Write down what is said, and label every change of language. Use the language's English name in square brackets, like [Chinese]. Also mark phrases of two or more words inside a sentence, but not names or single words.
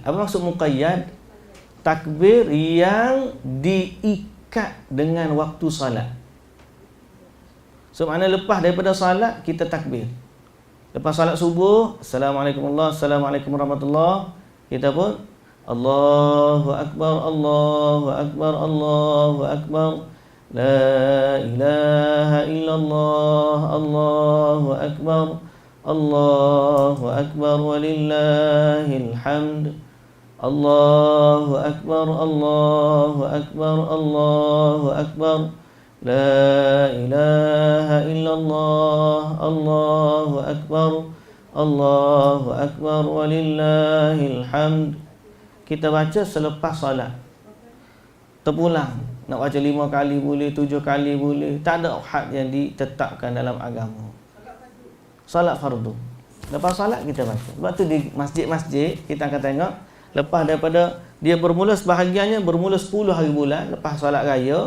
[Malay] Apa maksud muqayyad? Takbir yang diikat dengan waktu salat. So makna lepas daripada salat kita takbir. Lepas salat subuh, [Arabic] السلام عليكم ورحمة الله، السلام عليكم ورحمة الله, [Malay] kita pun [Arabic] الله أكبر، الله أكبر، الله أكبر، لا إله إلا الله، الله أكبر، الله أكبر، ولله الحمد، الله أكبر، الله أكبر، الله أكبر، لا إله إلا الله، الله أكبر، الله أكبر، ولله الحمد. [Malay] Kita baca selepas salat. Terpulang. Nak baca 5 kali boleh, 7 kali boleh. Tak ada had yang ditetapkan dalam agama. Salat fardu. Lepas salat kita baca. Sebab tu di masjid-masjid kita akan tengok, lepas daripada dia bermula, sebahagiannya bermula 10 hari bulan lepas salat raya.